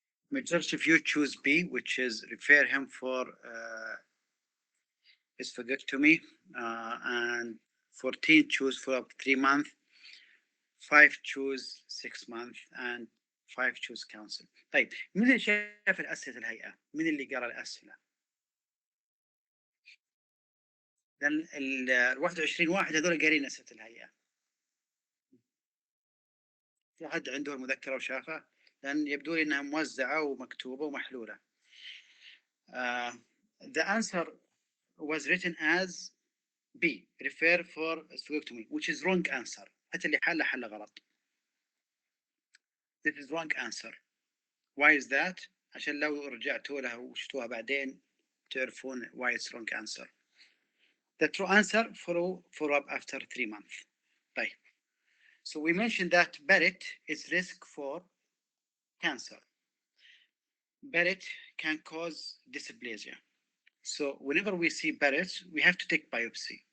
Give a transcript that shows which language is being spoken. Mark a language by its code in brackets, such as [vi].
[en] Majority of you choose B, which is refer him for esophagectomy, and 14 choose for up 3 months, 5 choose 6 months, and 5 choose counsel. [ar] طيب مين اللي شاف الأسئلة الهيئة؟ مين اللي قرأ الأسئلة؟ لأن ال 21 واحد هذول قارين أسئلة الهيئة. في حد عنده المذكرة وشافها؟ لأن يبدو لي أنها موزعة ومكتوبة ومحلولة. [en] The answer was written as B, refer for esophagectomy, which is wrong answer. [ar] حتى اللي حل غلط. [en] This is wrong answer. Why is that? [ar] عشان لو رجعتوا لها وشفتوها بعدين تعرفون [en] why it's wrong answer. The true answer, follow up after 3 months. [ar] طيب. [en] So we mentioned that Barrett is risk for cancer. Barrett can cause dysplasia. So whenever we see Barrett, we have to take biopsy.